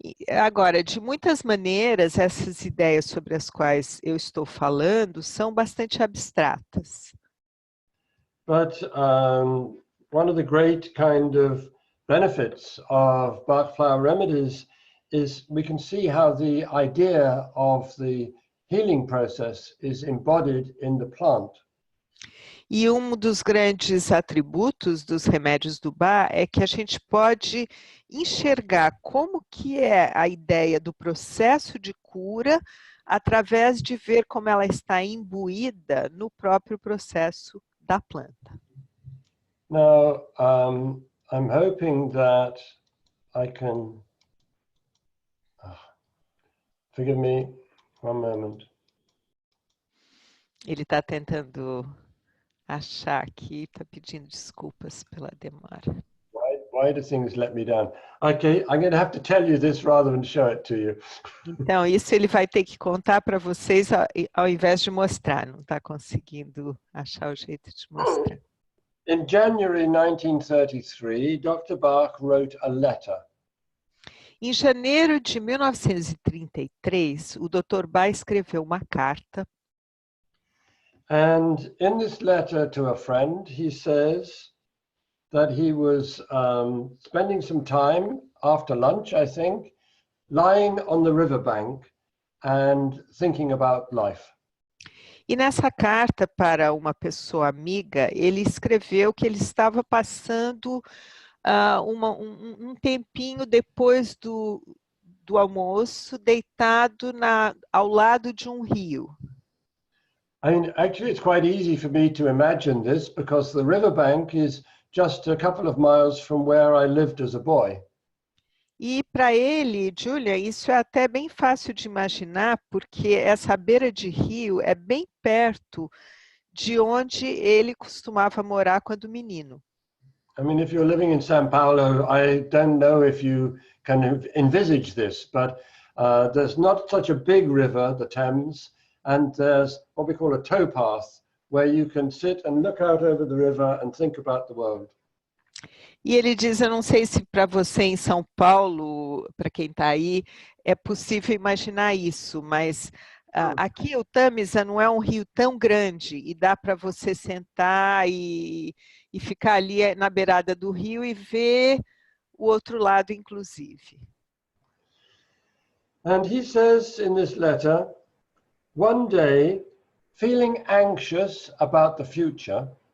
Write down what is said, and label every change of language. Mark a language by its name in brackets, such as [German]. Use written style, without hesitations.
[Portuguese] Agora, de muitas maneiras, essas ideias sobre as quais eu estou falando são bastante abstratas. [English] But one of the great kind of benefits of Bach flower remedies is we can see how the idea of the healing process is embodied in the plant. [Portuguese] E um dos grandes atributos dos remédios do Bach é que a gente pode enxergar como que é a ideia do processo de cura através de ver como ela está imbuída no próprio processo da planta. [English] Now, I'm hoping that I can, forgive me, one moment. [Portuguese] Ele está tentando achar aqui, está pedindo desculpas pela demora. [English] Why do things let me down? Okay, I'm going to have to tell you this rather than show it to you. [Portuguese] Então, isso ele vai ter que contar para vocês ao invés de mostrar, não está conseguindo achar o jeito de mostrar. [English] In January 1933, Dr. Bach wrote a letter. [Portuguese] Em janeiro de 1933, o Dr. Bach escreveu uma carta. [English] And in this letter to a friend, he says that he was spending some time after lunch, I think, lying on the riverbank and thinking about life. [Portuguese] E nessa carta para uma pessoa amiga, ele escreveu que ele estava passando um tempinho depois do almoço, deitado ao lado de um rio. [English] I mean, actually, it's quite easy for me to imagine this because the riverbank is just a couple of miles from where I lived as a boy. [Portuguese] E para ele, Julian, isso é até bem fácil de imaginar, porque essa beira de rio é bem perto de onde ele costumava morar quando menino. [English] I mean, if you're living in São Paulo, I don't know if you can envisage this, but there's not such a big river, the Thames, and there's what we call a towpath, where you can sit and look out over the river and think about the world. [Portuguese] E ele diz, eu não sei se para você em São Paulo, para quem está aí, é possível imaginar isso, mas aqui o Tamisa não é um rio tão grande e dá para você sentar e ficar ali na beirada do rio e ver o outro lado, inclusive. [English] And he says in this letter, one day, feeling anxious about the future,